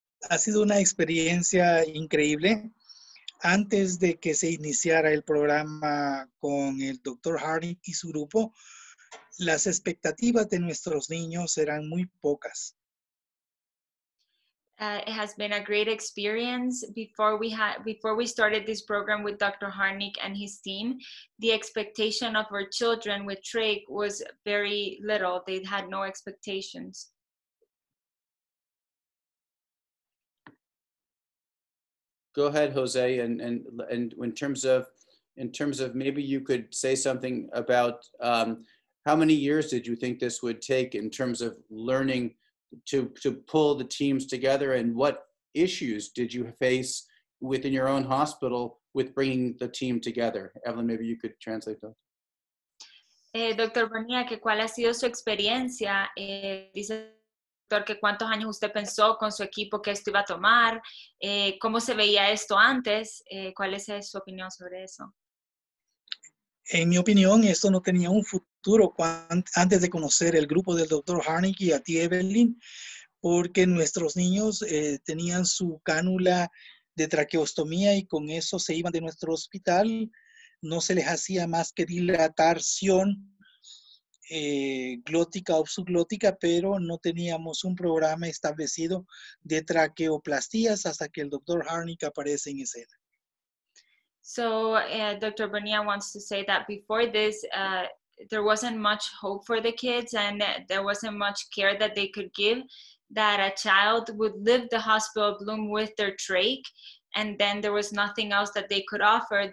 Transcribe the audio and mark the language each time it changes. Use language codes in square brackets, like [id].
[es] Ha sido una experiencia increíble. Antes de que se iniciara el programa con el Dr. Harnick y su grupo, las expectativas de nuestros niños eran muy pocas. [en] It has been a great experience. Before we started this program with Dr. Harnick and his team, the expectation of our children with trach was very little. They had no expectations. Go ahead, Jose, and in terms of maybe you could say something about how many years did you think this would take in terms of learning to pull the teams together, and what issues did you face within your own hospital with bringing the team together? Evelyn, maybe you could translate that. [es] Doctor Bonilla, que cuál ha sido su experiencia. Dice doctor que cuántos años usted pensó con su equipo que esto iba a tomar, cómo se veía esto antes, cuál es su opinión sobre eso. En mi opinión, esto no tenía un futuro antes de conocer el grupo del Dr. Harnick y a ti, Evelyn, porque nuestros niños tenían su cánula de traqueostomía y con eso se iban de nuestro hospital. No se les hacía más que dilatación glótica o subglótica, pero no teníamos un programa establecido de traqueoplastías hasta que el Dr. Harnick aparece en escena. [en] So Dr. Bonilla wants to say that before this, there wasn't much hope for the kids, and there wasn't much care that they could give, that a child would leave the hospital bloom with their trach, and then there was nothing else that they could offer.